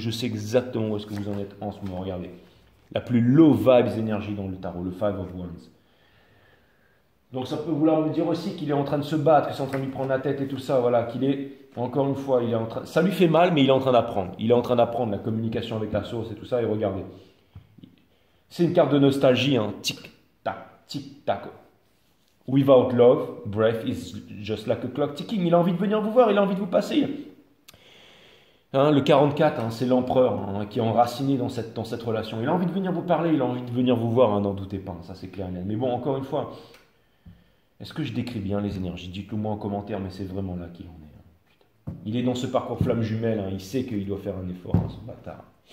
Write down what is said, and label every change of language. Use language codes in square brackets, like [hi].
[fr] Je sais exactement où est-ce que vous en êtes en ce moment. Regardez. La plus [en] low vibes [fr] énergie dans le tarot, le Five of Wands. Donc ça peut vouloir me dire aussi qu'il est en train de se battre, que c'est en train de lui prendre la tête et tout ça. Voilà, qu'il est, encore une fois, il est en train... Ça lui fait mal, mais il est en train d'apprendre. Il est en train d'apprendre la communication avec la source et tout ça. Et regardez. C'est une carte de nostalgie. Tic-tac, tic-tac. [en] Without love, breath is just like a clock ticking. [fr] Il a envie de venir vous voir, il a envie de vous passer. Le 44, c'est l'empereur qui est enraciné dans cette relation. Il a envie de venir vous parler, il a envie de venir vous voir, n'en doutez pas, ça c'est clair et net. Mais bon, encore une fois, est-ce que je décris bien les énergies? Dites-le moi en commentaire, mais c'est vraiment là qu'il en est. Il est dans ce parcours flamme jumelle, il sait qu'il doit faire un effort, ce bâtard.